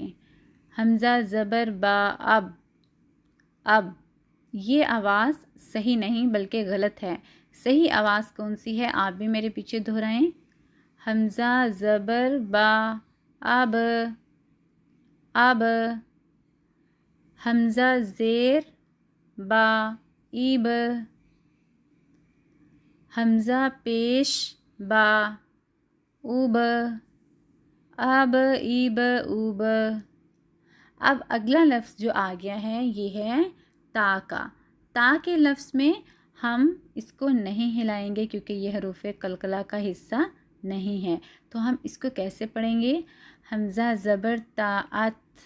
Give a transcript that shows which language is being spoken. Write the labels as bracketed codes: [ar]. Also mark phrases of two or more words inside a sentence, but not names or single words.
[ur] حمزہ زبر با. اب اب. یہ آواز صحیح نہیں بلکہ غلط ہے. صحیح آواز کون سی ہے؟ آپ بھی میرے پیچھے دہرائیں. حمزہ زبر با. اب اب. حمزہ زیر با. ایب. حمزہ پیش با. اوب. اب ایب اوب. اب اگلا لفظ جو آ گیا ہے یہ ہے تا کا. تا کے لفظ میں ہم اس کو نہیں ہلائیں گے کیونکہ یہ حروف قلقلہ کا حصہ نہیں ہے. تو ہم اس کو کیسے پڑھیں گے؟ حمزہ زبر تا ات.